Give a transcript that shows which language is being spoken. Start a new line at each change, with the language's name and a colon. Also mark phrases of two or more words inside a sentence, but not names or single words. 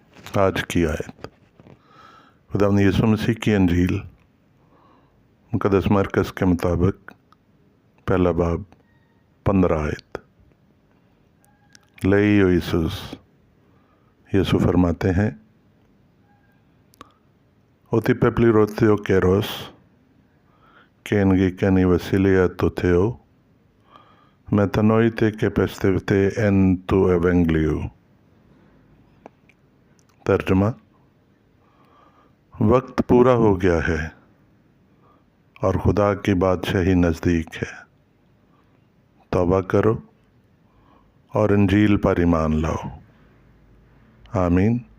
Urdu: آج کی آیت خداوند یسوع مسیح کی انجیل مقدس مرکز کے مطابق پہلا باب 15 آیت۔ لیو یسوع فرماتے ہیں
Greek: Ότι πεπληρωθεί ο καιρός και εγγυκέν η βασιλεία του Θεού, μετανοείτε και πιστεύτε εν του Ευαγγελίου۔
Urdu: ترجمہ: وقت پورا ہو گیا ہے اور خدا کی بادشاہی نزدیک ہے، توبہ کرو اور انجیل پر ایمان لاؤ۔ آمین۔